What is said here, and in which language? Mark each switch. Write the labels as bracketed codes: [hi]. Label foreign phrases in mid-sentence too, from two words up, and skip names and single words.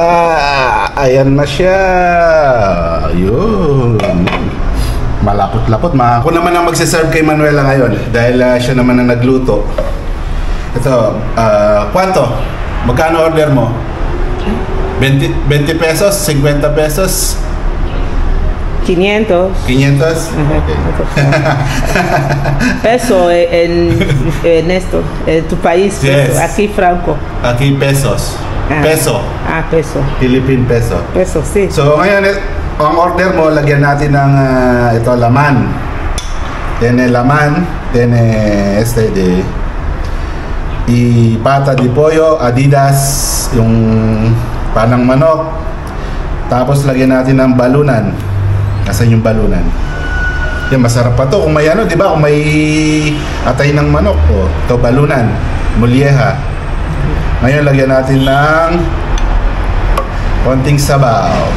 [tl] Ayan na siya. Ayun. Malapot-lapot. Ako naman ang magsaserve kay Manuela ngayon dahil siya naman ang nagluto. Ito, ¿cuánto? Magkano order mo? 20 pesos? 50 pesos? 500. 500? [en] Okay. [es] Peso en esto, en tu país. [en] Yes. [es] Peso. Aquí franco. Aquí pesos. Peso. Peso. [en] Philippine peso. [es] Peso, sí. [tl] So ngayon, ang order mo, lagyan natin ng ito, laman. [es] Tiene laman, tiene y pata de pollo, [tl] Adidas, yung panang manok. Tapos lagyan natin ng balunan. Nasaan yung balunan? Yan, masarap pa to kung may ano, di ba? Kung may atay ng manok. O, ito balunan, mulyeha. Ngayon lagyan natin ng konting sabaw.